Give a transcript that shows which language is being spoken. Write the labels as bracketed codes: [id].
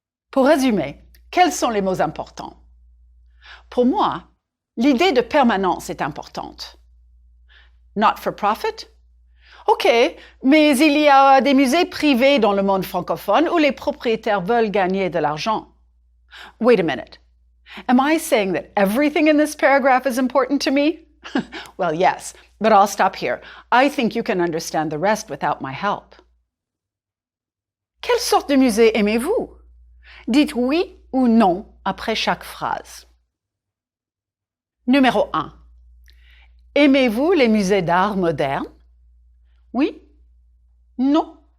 [fr] Pour résumer, quels sont les mots importants? Pour moi, l'idée de permanence est importante. [en] Not for profit? [fr] OK, mais il y a des musées privés dans le monde francophone où les propriétaires veulent gagner de l'argent. [en] Wait a minute. Am I saying that everything in this paragraph is important to me? Well, yes, but I'll stop here. I think you can understand the rest without my help. [fr] Quelle sorte de musée aimez-vous? Dites oui ou non après chaque phrase. Numéro 1. Aimez-vous les musées d'art moderne? Oui? Non?